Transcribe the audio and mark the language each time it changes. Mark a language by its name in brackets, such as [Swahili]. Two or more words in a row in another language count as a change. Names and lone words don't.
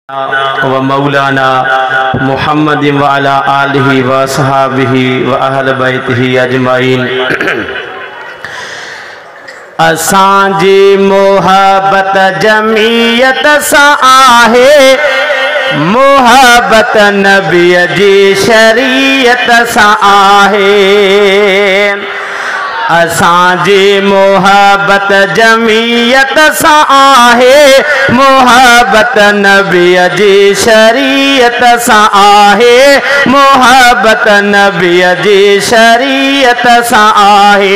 [Arabic] ومولانا محمد وعلى آله وأصحابه وأهل بيته أجمعين. [Sindhi] असांजी मोहब्बत जमीयत सां आहे, मोहब्बत नबी जी शरीयत सां आहे। असांजी मोहब्बत जमीयत सां आहे, मोहब्बत नबी जी शरीयत सां आहे, मोहब्बत नबी जी शरीयत सां आहे।